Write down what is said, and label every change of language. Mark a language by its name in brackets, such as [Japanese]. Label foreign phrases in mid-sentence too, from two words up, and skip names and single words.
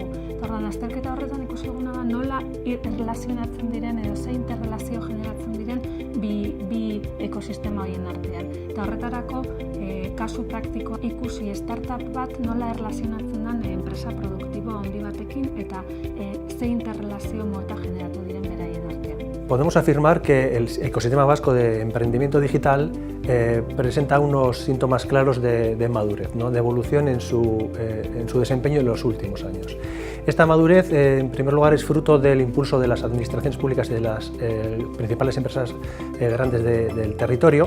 [Basque] Orduan, azterketa horretan ikusi duguna da nola erlazionatzen diren edo ze interrelazio generatzen diren bi ekosistema horien artean. Eta horretarako kasu praktiko ikusi startup bat nola erlazionatzen den enpresa produktibo handi batekin eta ze interrelazio mota generatu diren beraien artean. [Spanish] Podemos afirmar que el ecosistema vasco de emprendimiento digital presenta unos síntomas claros de madurez, ¿no? De evolución en su desempeño en los últimos años. Esta madurez, en primer lugar, es fruto del impulso de las administraciones públicas y de las principales empresas grandes del territorio.